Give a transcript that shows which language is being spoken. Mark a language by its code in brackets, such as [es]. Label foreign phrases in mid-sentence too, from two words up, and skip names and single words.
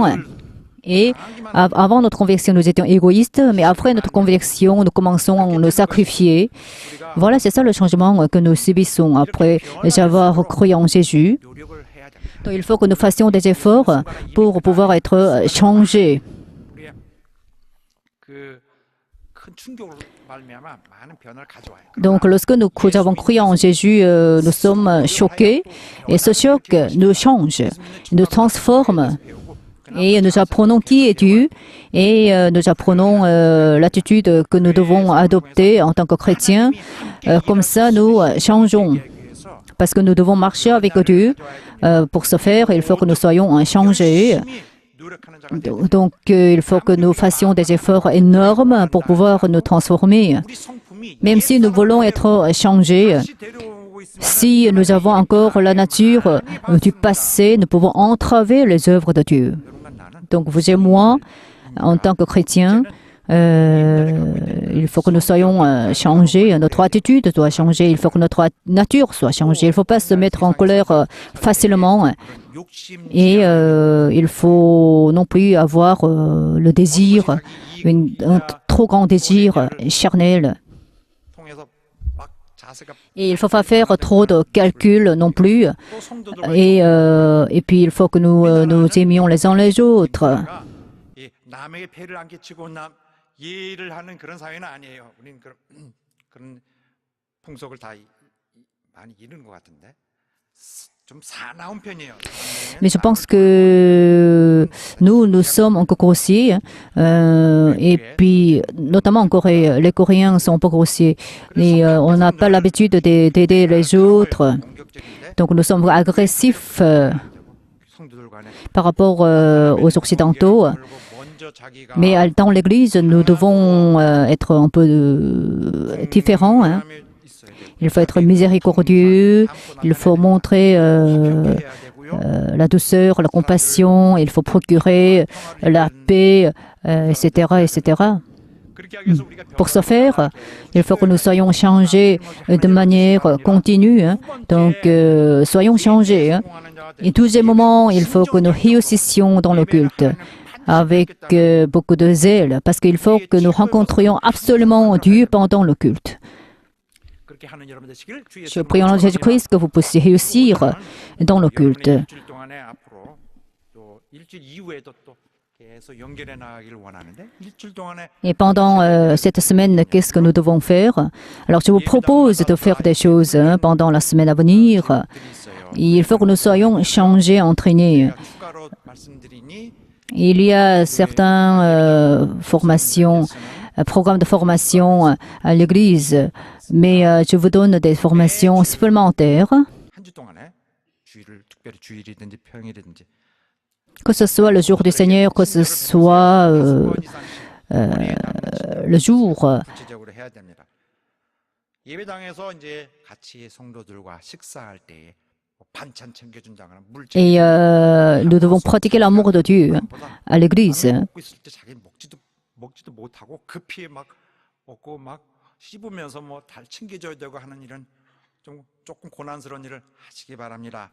[fr] Et avant notre conversion, nous étions égoïstes, mais après notre conversion, nous commençons à nous sacrifier. Voilà, c'est ça le changement que nous subissons après avoir cru en Jésus. [ko] 노력을 해야 됩니다. [fr] Donc, il faut que nous fassions des efforts pour pouvoir être changés. [ko] 우리의 그큰 충격으로 말미암아 많은 변화를 가져와요. [fr] Donc, lorsque nous avons cru en Jésus, nous sommes choqués et ce choc nous change, nous transforme. Et nous apprenons qui est Dieu et nous apprenons l'attitude que nous devons adopter en tant que chrétiens. Comme ça, nous changeons. Parce que nous devons marcher avec Dieu. Pour ce faire, il faut que nous soyons changés. [ko] 노력하는 자가 [fr] Donc, il faut que nous fassions des efforts énormes pour pouvoir nous transformer. [ko] 우리 성품이 [fr] Même si nous voulons être changés, [ko] 다시 데려오고 있으면 [fr] si nous avons encore la nature du passé, nous pouvons entraver les œuvres de Dieu. [ko] 여러분과 나는 [fr] Donc, vous et moi, en tant que chrétiens, il faut que nous soyons changés. Notre attitude doit changer. Il faut que notre nature soit changée. Il ne faut pas se mettre en colère facilement. [ko] 욕심 [fr] Et il faut non plus avoir le désir, un trop grand désir charnel. [ko] 통해서 막 자세가 [fr] Et il ne faut pas faire trop de calculs non plus. [ko] 또 성도들 [fr] Et puis, il faut que nous aimions les uns les autres. [ko] 이 남에게 폐를 안 끼치고 남 예를 하는 그런 사회는 아니에요. 우리는 그런 풍속을 다 많이 이루는 것 같은데 좀 사나운 편이에요. [fr] Mais je pense que nous sommes encore grossiers. Et puis, notamment en Corée, les Coréens sont un peu grossiers. Et on n'a pas l'habitude d'aider les autres. [ko] 공격적인데 [fr] Donc, nous sommes agressifs [ko] 성도들 간에 [fr] par rapport aux Occidentaux. [ko] 걸고 먼저 자기가 [fr] Mais dans l'Église, nous devons être un peu différents. Hein. [ko] 사람이 있어야 돼. [fr] Il faut être miséricordieux, il faut montrer [ko] 해야 되고요. [fr] la douceur, la compassion, il faut procurer la paix, etc., etc. [ko] 그렇게 하기 위해서 우리가 [fr] Pour ce faire, il faut que nous soyons changés de manière continue. Hein. Donc, soyons changés. Hein. Et tous les moments, il faut que nous réussissions dans le culte avec beaucoup de zèle, parce qu'il faut que nous rencontrions absolument Dieu pendant le culte. [ko] 그렇게 하는 여러분 되시길 주 [fr] Je prie en nom de Jésus-Christ que vous puissiez réussir dans le culte. [ko] 일주일 동안에 앞으로 또 일주일 이후에도 또 계속 연결해 나가기를 원하는데 일주일 동안에 [fr] Et pendant cette semaine, qu'est-ce que nous devons faire? Alors, je vous propose de faire des choses pendant la semaine à venir. [ko] 들이 있어요. [fr] Il faut que nous soyons changés, entraînés. [ko] 추가로 말씀드리니 [fr] Il y a certaines formations, programmes de formation à l'Église, mais je vous donne des formations supplémentaires, [ko] 한 주 동안에 주일을 특별히 주일이든지 평일이든지 [fr] que ce soit le jour du Seigneur, que ce soit le jour. [ko] 구체적으로 해야 됩니다. 예배당에서 이제 같이 성도들과 식사할 때에 뭐 반찬 챙겨준다거나 물 [fr] Et nous devons pratiquer l'amour de Dieu à l'Église. [ko] 먹고 있을 때 자기는 먹지도 못하고 급히 막 먹고 막 씹으면서 뭐 달 챙겨줘야 되고 하는 이런 좀 조금 고난스러운 일을 하시기 바랍니다.